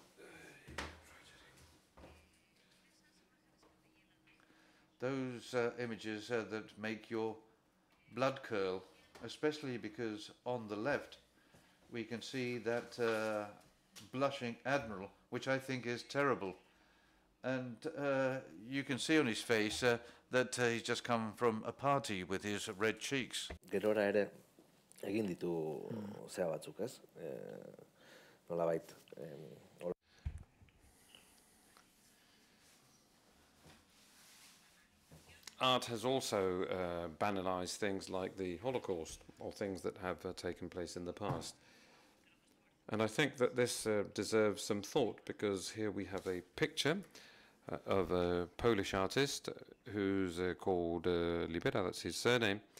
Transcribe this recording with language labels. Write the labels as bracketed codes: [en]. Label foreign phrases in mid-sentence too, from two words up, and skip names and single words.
[en] Those images that make your blood curl, especially because on the left we can see that blushing admiral, which I think is terrible. And you can see on his face that he's just come from a party with his red cheeks. [eu] Gerora ere egin ditu zea batzuk, ez? Nolabait. [en] Art has also banalized things like the Holocaust or things that have taken place in the past. And I think that this deserves some thought, because here we have a picture of a Polish artist who's called Libera, that's his surname.